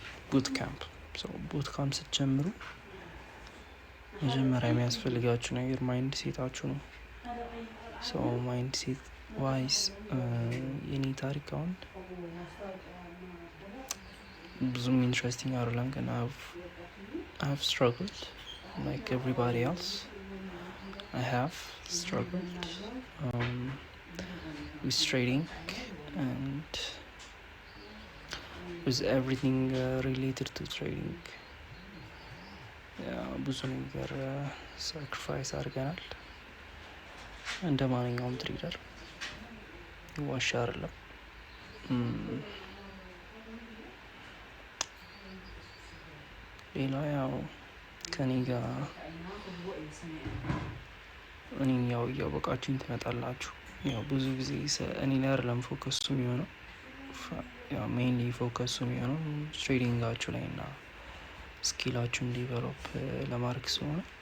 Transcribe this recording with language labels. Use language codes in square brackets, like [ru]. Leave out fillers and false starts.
[am] ቡት ካምፕ ስትጀምሩ መጀመሪያ የሚያስፈልጋችሁ ነገር ማይንድ ሴታችሁ ነው። ማይንድ ሴት ዋይስ የኔ ታሪክ አሁን ብዙም ኢንትረስቲንግ አይደለም፣ ግን [en] I've struggled like everybody else. I have struggled with trading and with everything related to trading. [am] ብዙ ነገር ሳክሪፋይስ አድርገናል። እንደ ማንኛውም ትሬደር ዋሻ አይደለም። ሌላ ያው ከኔ ጋር እኔን ያው እያወቃችሁኝ ትመጣላችሁ። ያው ብዙ ጊዜ እኔ ላይ አይደለም ፎከሱ የሚሆነው፣ ያው ሜይንሊ ፎከሱ የሚሆነው ትሬዲንጋችሁ ላይ እና ስኪላችሁን ዲቨሎፕ ለማድረግ ስለሆነ